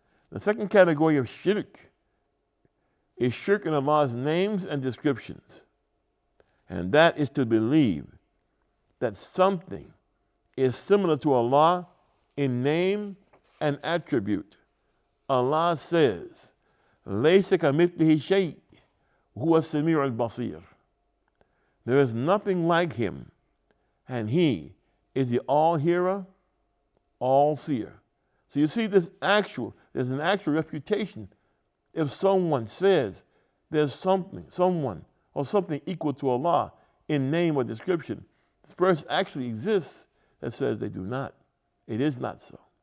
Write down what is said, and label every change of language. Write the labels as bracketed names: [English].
[English] The second category of shirk is shirk in Allah's names and descriptions. And that is to believe that something is similar to Allah in name and attribute. [Arabic] Allah says, لَيْسَ كَمِثْلِهِ شَيْءٍ هُوَ السَّمِيعُ الْبَصِيرُ. [English] There is nothing like Him, and He is the all-hearer, all-seer. So you see there's an actual refutation. If someone says there's someone, or something equal to Allah in name or description, this verse actually exists that says they do not. It is not so.